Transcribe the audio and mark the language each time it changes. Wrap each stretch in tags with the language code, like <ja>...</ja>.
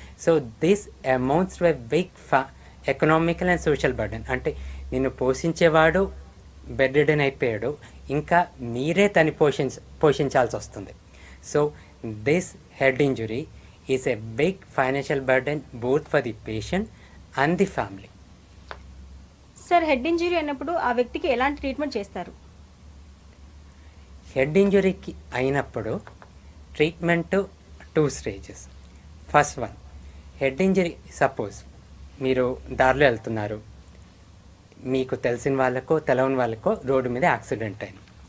<en>So this amounts to a big economical and social burden.</en> <te>అంటే నిన్ను పోషించేవాడు bed ridden అయిపోయాడు, ఇంకా మీరే తను పోషించాల్సి వస్తుంది.</te> <en>So this head injury is a big financial burden both for the patient and the family.</en> <te>Sir head injury అయినప్పుడు ఆ వ్యక్తికి ఎలాంటి ట్రీట్మెంట్ చేస్తారు? హెడ్ ఇంజురీకి అయినప్పుడు treatment</te> <en>2 stages. First one,</en> <te>head injury suppose మీరు దారిలో వెళ్తున్నారు, మీకు తెలిసిన వాళ్ళకో తెలవని వాళ్ళకో రోడ్డు మీద యాక్సిడెంట్ అయింది.</te>